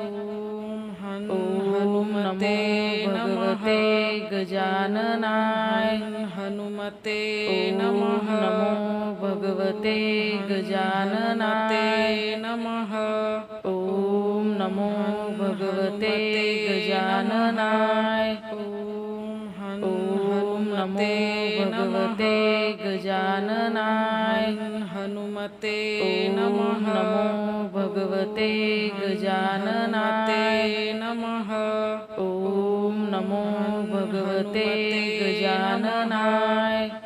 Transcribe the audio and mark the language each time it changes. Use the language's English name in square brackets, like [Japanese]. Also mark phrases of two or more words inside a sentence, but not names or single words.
[Sanskrit] ओम नमो भगवते गजाननाय। हनुमते नमो भगवते गजाननाय। ओम नमो भगवते गजाननाय। ओम હનુમતે ભગવતે ગજાનનાય. હનુમતે નમો નમઃ ભગવતે ગજાનનાય. નમઃ ઓમ નમો ભગવતે ગજાનનાય.